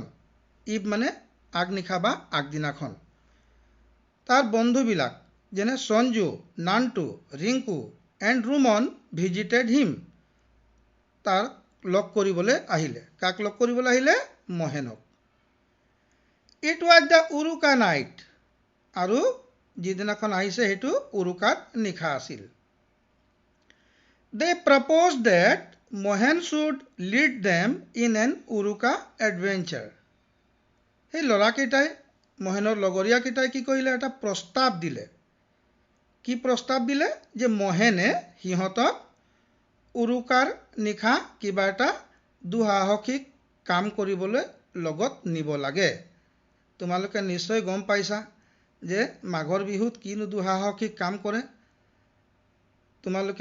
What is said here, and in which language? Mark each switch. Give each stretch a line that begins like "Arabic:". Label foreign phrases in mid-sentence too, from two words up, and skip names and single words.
Assamese: ইভ মানে আগনিশা বা আগদিনাখন তাৰ বন্ধুবিলাক যেনে সঞ্জু নান্টু ৰিংকু
English: and Rumon visited him.
Assamese: তাৰ লগ কৰিবলৈ আহিলে কাক লগ কৰিবলৈ আহিলে মহেনক
English: It was the Uruka night
Assamese: আৰু যিদিনাখন আহিছে হেতু উৰুকাত নিখা আছিল
English: They proposed that Mohen should lead them in an Uruka adventure
Assamese: এই লৰাকেইটাই মহেনৰ লগৰীয়া কেইটাই কি কৰিলে এটা প্ৰস্তাৱ দিলে কি প্ৰস্তাৱ দিলে যে মহেনে হিহঁতক উৰুকাৰ নিখা কিবা এটা দুঃসাহসিক কাম কৰিবলৈ লগত নিব লাগে তোমালোকে নিশ্চয় গম পাইছা যে মাঘৰ বিহুত কিনো দুঃসাহসিক কাম কৰে তোমালোকে